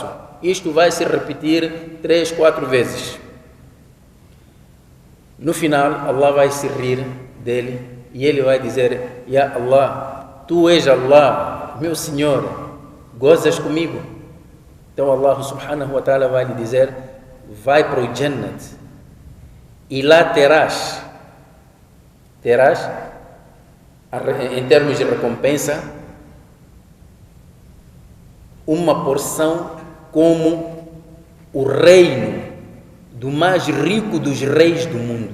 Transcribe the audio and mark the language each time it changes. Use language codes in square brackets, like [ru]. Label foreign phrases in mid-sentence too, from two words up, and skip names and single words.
[pt] Isto vai se repetir 3, 4 vezes. No final, Allah vai se rir dele e ele vai dizer, [ar] يا الله, [pt] tu és Allah, meu Senhor, gozas comigo? Então Allah [ar] سبحانه وتعالى [pt] vai lhe dizer, vai para o Jannat e lá terás, em termos de recompensa, uma porção como o reino do mais rico dos reis do mundo.